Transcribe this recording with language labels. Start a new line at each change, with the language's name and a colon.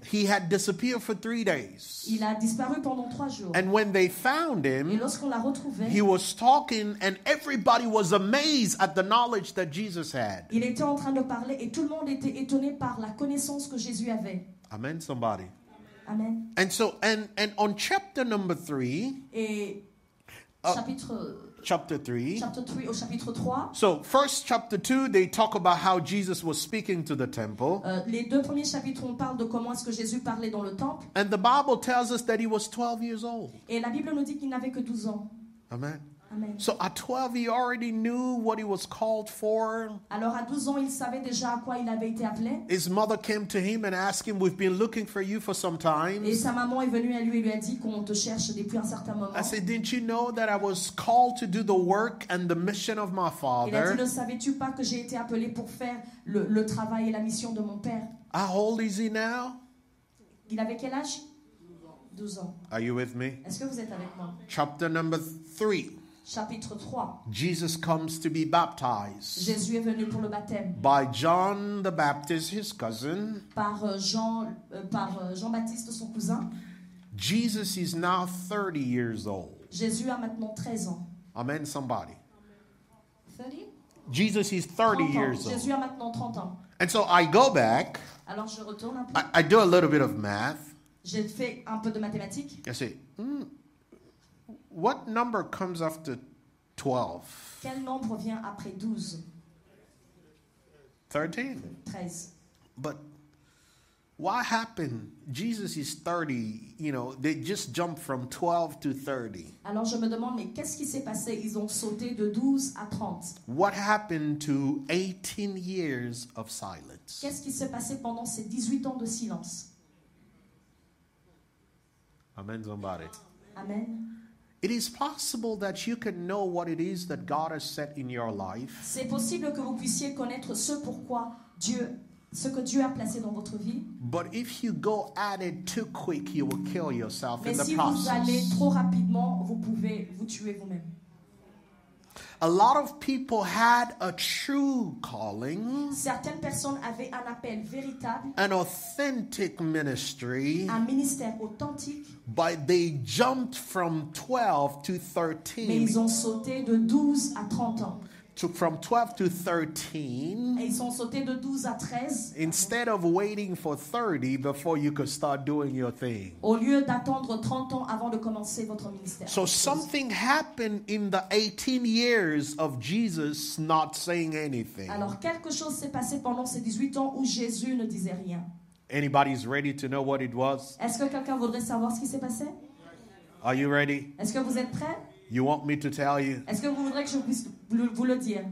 English: He had disappeared for 3 days.
French: Il a disparu pendant 3 3 jours.
English: And when they found
French: Et
English: him,
French: lorsqu'on l'a retrouvé,
English: he was talking and everybody was amazed at the knowledge that Jesus had.
French: il était en train de parler et tout le monde était étonné par la connaissance que Jésus avait.
English: Amen, somebody. Amen. And so, and on chapter number 3,
French: Et
English: chapter 3.
French: au chapitre 3,
English: So, first chapter 2, they talk about how Jesus was speaking to the temple.
French: les 2 premiers chapitres, on parle de comment est-ce que Jésus parlait dans le temple.
English: And the Bible tells us that he was 12 years old.
French: Et la Bible nous dit qu'il n'avait que 12 ans.
English: Amen. Amen. So at 12, he already knew what he was called for.
French: Alors à 12 ans, il savait déjà à quoi il avait été appelé.
English: His mother came to him and asked him, "We've been looking for you for some time."
French: Et sa maman est venue à lui et lui a dit qu'on te cherche depuis un certain moment.
English: I said, "Didn't you know that I was called to do the work and the mission of my
French: Il a dit,
English: father?"
French: ne savais-tu pas que j'ai été appelé pour faire le travail et la mission de mon père?
English: How old is he now?
French: Il avait quel âge? 12 ans.
English: Are you with me?
French: Est-ce que vous êtes avec moi?
English: Chapter number 3.
French: Chapitre 3.
English: Jesus comes to be baptized
French: Jésus est venu pour le baptême
English: by John the Baptist, his cousin.
French: par Jean-Baptiste, son cousin.
English: Jesus is now 30 years old.
French: Jésus a maintenant 13 ans.
English: Amen, somebody. 30? Jesus is 30
French: 30 ans.
English: years old.
French: Jésus a maintenant 30 ans.
English: And so I go back,
French: Alors je retourne un peu.
English: I do a little bit of math.
French: J'ai fait un peu de mathématiques.
English: I say, what number comes after 12?
French: Quel nombre vient après 12?
English: 13.
French: 13.
English: But what happened? Jesus is 30, they just jumped from 12 to 30.
French: Alors je me demande, mais qu'est-ce qui s'est passé? Ils ont sauté de 12 à 30.
English: What happened to 18 years of silence?
French: Qu'est-ce qui s'est passé pendant ces 18 ans de silence?
English: Amen, somebody. Amen. It is possible that you can know what it is that God has set in your life.
French: C'est possible que vous puissiez connaître ce que Dieu a placé dans votre vie.
English: But if you go at it too quick, you will kill yourself
French: Mais
English: in the
French: si vous allez
English: process.
French: trop rapidement, vous pouvez vous tuer vous-même.
English: A lot of people had a true calling,
French: Certaines personnes avaient un appel véritable,
English: an authentic ministry,
French: un ministère authentique,
English: but they jumped from 12 to
French: mais ils
English: 13.
French: ont sauté de 12 à 30 ans.
English: From 12 to 13,
French: Et ils sont sautés de 12 à 13
English: instead of waiting for 30 before you could start doing your thing.
French: au lieu d'attendre 30 ans avant de commencer votre ministère.
English: So something happened in the 18 years of Jesus not saying anything.
French: Alors quelque chose s'est passé pendant ces 18 ans où Jésus ne disait rien.
English: Anybody's ready to know what it was?
French: Est-ce que quelqu'un voudrait savoir ce qui s'est passé?
English: Are you ready?
French: Est-ce que vous êtes prêts?
English: You want me to tell you?
French: Est-ce que vous voudrez que je puisse vous le dire?